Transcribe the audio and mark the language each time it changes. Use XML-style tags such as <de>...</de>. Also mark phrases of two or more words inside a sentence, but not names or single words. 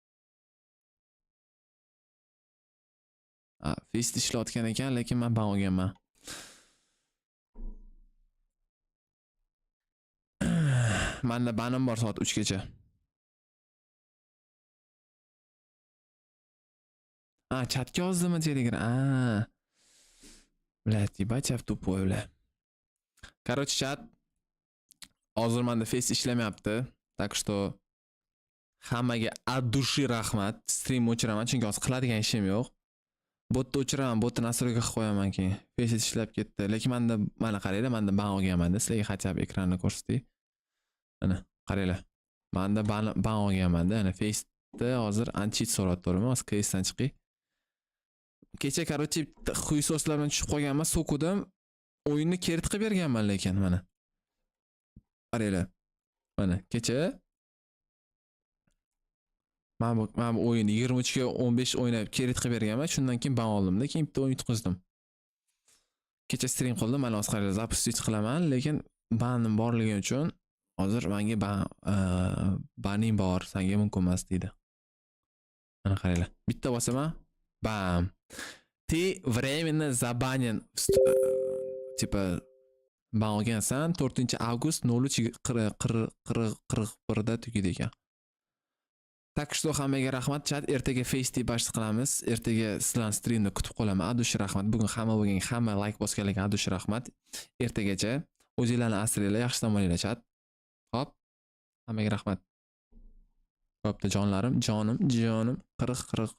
<uz>Face ishlatgan ekan, lekin men ban olganman. Menda banim bor soat 3 gacha. Chatga yozdimi Telegram?</uz> <ru>Блядь, ебать, я в тупой, бля. Короче, chat.</ru> <uz>Hozir menda Face ishlamayapti.</uz> <ru>Так что</ru> <uz>hammaga</uz> <ru>от души</ru> <uz>rahmat. Stream o'chiraman, chunki hozir qiladigan ishim yo'q. Botni o'chiraman, botni nastroyga qilib qo'yaman keyin. Face ishlab ketdi. Lekin menda mana qaranglar, menda ban olganman-da. Sizlarga</uz> <ru>хотя бы</ru> <uz>ekranni ko'rsatay. Mana, qaranglar. Menda ban olganman-da. Ana Face'da hozir uncheat so'radi, to'g'rimi? Hozir case'dan chiqay. Kecha короче xuysoslar bilan tushib qolganman, so'kudim. O'yinni kerit qilib berganman lekin mana. Qaranglar. Mana kecha men o'yinni 23 ga 15 o'ynab kerit qilib berganman. Shundan keyin ban oldim-da, keyin bitta o'yin yutqizdim. Kecha stream qildim, mana hozir qaranglar, запустить qilaman, lekin banim borligi uchun hozir menga baning bor, senga mumkin emas deydi. Mana qaranglar. Bitta bosaman, bam.</uz> <ru>Ты временно забанен. Типа</ru> <uz>ban olgansan 4 avgust 03:41 da tugaydi ekan.</uz> <ru>Так что</ru> <uz>hammaga rahmat, chat. Ertaga Face deb bash qilamiz. Ertaga sizlarning streamni kutib qolaman. Adush rahmat. Bugun hamma bo'lgan, hamma like bosganlarga adush rahmat. Ertagacha o'zinglarni asranglar, yaxshi dam olinglar, chat. Hop. Hammaga rahmat. Bo'pti, jonlarim, jonim, 40</uz>